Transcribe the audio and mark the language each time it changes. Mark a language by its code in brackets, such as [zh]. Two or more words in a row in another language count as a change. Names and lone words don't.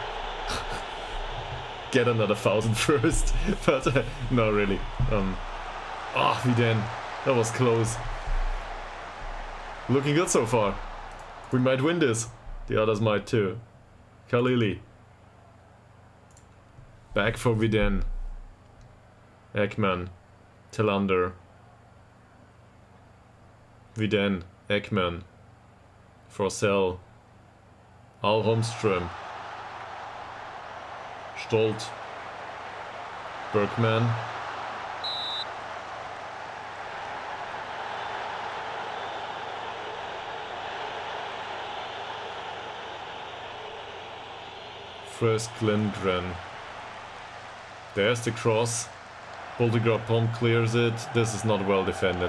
[en] Get another 1,000 first. But no, really. We didn't. That was close. Looking good so far. We might win this. The others might too. Khalili. Back for Viden. Ekman. Tillander. Viden. Ekman. Forsell. Al Holmström. Stolt. Bergman. First Lindgren. There's the cross. Boldigard Pom clears it. This is not well defended.